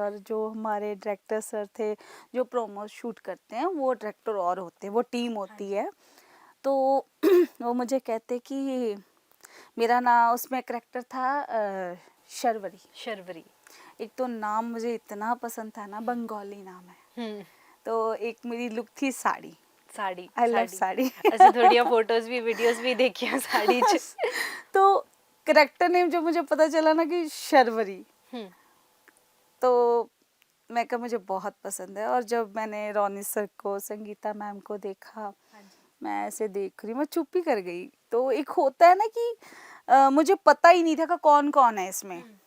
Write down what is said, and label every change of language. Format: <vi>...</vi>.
<hi>और जो हमारे डायरेक्टर सर थे जो प्रोमो शूट करते हैं, वो डायरेक्टर और होते हैं, वो टीम होती है। तो वो मुझे कहते कि मेरा नाम उसमें करेक्टर था शर्वरी। शर्वरी। एक तो नाम मुझे इतना पसंद था ना, बंगाली नाम है। तो एक मेरी लुक थी साड़ी, साड़ी।</hi> <en>I love sari.</en> <pa>ਅਸੀਂ ਤੁਹਾਡੀਆਂ ਫੋਟੋਜ਼ ਵੀ ਵੀਡੀਓਜ਼ ਵੀ ਦੇਖੀਆਂ ਸਾੜੀ 'ਚ।</pa> <hi>तो करेक्टर नेम जब मुझे पता चला ना कि शर्वरी, तो मैं कहा मुझे बहुत पसंद है। और जब मैंने रोनी सर को, संगीता मैम को देखा, मैं ऐसे देख रही, मैं चुप ही कर गई। तो एक होता है ना कि मुझे पता ही नहीं था कि कौन कौन है इसमें।</hi>